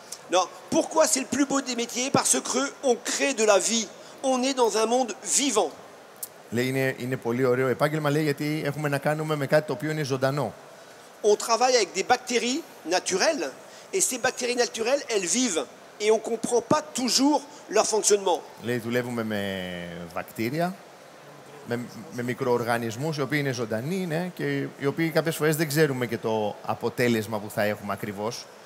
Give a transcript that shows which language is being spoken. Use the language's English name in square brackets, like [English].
[French] Non, pourquoi c'est le plus beau des métiers? Parce qu'on crée de la vie. On est dans un monde vivant. [Greek] Λέει, είναι πολύ ωραίο επάγγελμα, λέει, γιατί έχουμε να κάνουμε με κάτι το οποίο είναι ζωντανό. [French] On travaille avec des bactéries naturelles, et ces bactéries naturelles, elles vivent, et on ne comprend pas toujours leur fonctionnement. [Greek] Λέει, δουλεύουμε με βακτήρια, με μικροοργανισμούς οι οποίοι είναι ζωντανοί, ναι, και οι οποίοι κάποιες φορές δεν ξέρουμε και το αποτέλεσμα που θα έχουμε ακριβώς.